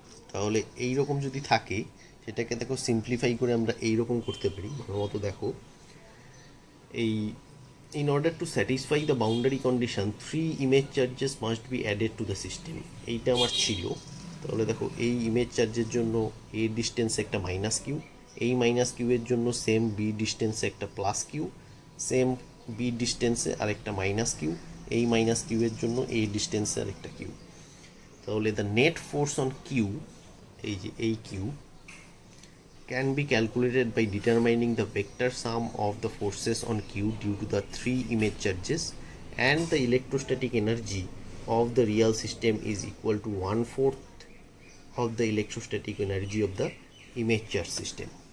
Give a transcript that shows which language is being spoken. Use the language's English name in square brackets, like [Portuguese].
[Bangla] তাহলে এইরকম যদি থাকে সেটাকে দেখো সিম্পলিফাই করে আমরা এইরকম করতে পারি। প্রথমত দেখো এই [English] in order to satisfy the boundary condition 3 image charges must be added to the system, [Bangla] এইটা আমার ছিল। তাহলে দেখো এই ইমেজ চার্জের জন্য এ ডিস্টেন্সে একটা মাইনাস কিউ, এই মাইনাস কিউ এর জন্য সেম বি ডিস্টেন্সে একটা প্লাস কিউ, সেম বি ডিস্টেন্সে আরেকটা মাইনাস কিউ, এই মাইনাস কিউ এর জন্য এই ডিস্টেন্সে আরেকটা কিউ। তাহলে [English] the net force on Q, [Bangla] এই যে এই Q, [English] can be calculated by determining the vector sum of the forces on Q due to the 3 image charges, and the electrostatic energy of the real system is equal to 1/4 of the electrostatic energy of the image charge system.